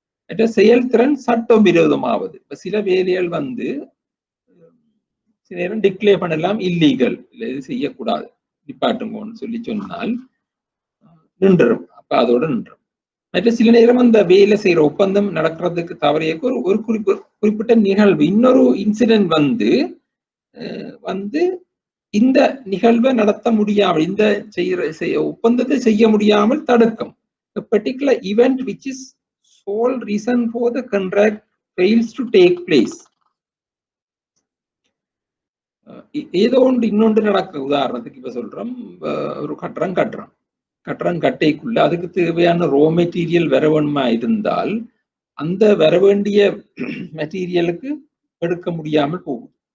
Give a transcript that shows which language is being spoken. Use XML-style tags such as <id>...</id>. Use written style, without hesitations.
<ta>மற்ற செயல்திறன் சட்டம் விரோதமாவது. இப்ப சில வேலைகள் வந்து சில நேரம் டிக்ளேர் பண்ணலாம் இல்லீகல், இல்லை இது செய்யக்கூடாது நிப்பாட்டுங்கன்னு சொல்லி சொன்னால் நின்றும். அப்ப அதோட நின்றும். மற்ற சில நேரம் அந்த வேலை செய்யற ஒப்பந்தம் நடக்கிறதுக்கு தவறிய ஒரு குறிப்பிட்ட நிகழ்வு, இன்னொரு இன்சிடென்ட் வந்து இந்த நிகழ்வை நடத்த முடியாமல், இந்த ஒப்பந்தத்தை செய்ய முடியாமல் தடுக்கும்.</ta> <en>A particular event which is sole reason for the contract fails to take place.</en> <ta>ஏதோ ஒன்று இன்னொன்று நடக்க, உதாரணத்துக்கு இப்ப சொல்றோம், ஒரு கட்டடம் கட்டைக்குள்ள அதுக்கு தேவையான ரோ மெட்டீரியல் வர வேணுமா இருந்தால் அந்த வர வேண்டிய மெட்டீரியலுக்கு எடுக்க முடியாமல் போகும்.</ta>